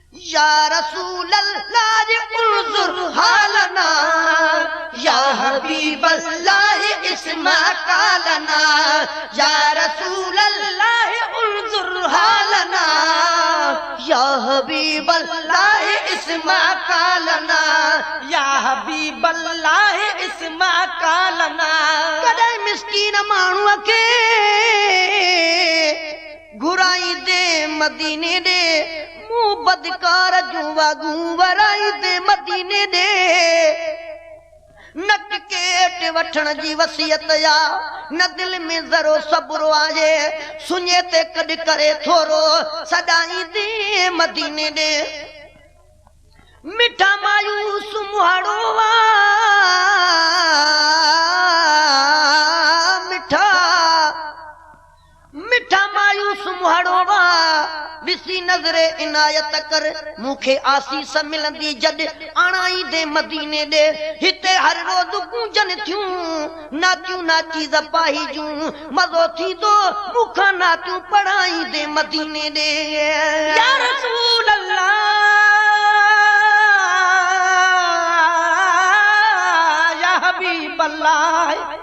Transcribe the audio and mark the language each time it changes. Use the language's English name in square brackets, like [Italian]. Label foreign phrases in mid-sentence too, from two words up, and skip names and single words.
[Arabic] يا رسول الله انظر حالنا يا حبيب الله اسمع قالنا يا رسول الله انظر حالنا يا حبيب الله اسمع قالنا يا حبيب الله اسمع قالنا. [Sindhi] कदे मिस्कीन माण्हूअ खे घुराई दे मदीने दे मुंह बदकार जूं वागूं वराई दे मदीने दे नक केट वठण जी वसियत या न दिल में ज़रो सब्र आहे सुञे ते कॾ करे थोरो सदाई दे मदीने दे मिठा मायूस मुहाड़ो मिठा मिठा मायूस मुहाड़ो ॾिसी नज़रे इनायत कर मूंखे आसीस मिलंदी जॾ आणाई दे मदीने ॾे हिते हर रोज़ गूंजन थियूं नातियूं नाची ज़पाही जूं मज़ो थींदो मूंखां नातियूं पढ़ाई दे मदीने ॾे [Arabic] يا رسول الله يا حبيب الله.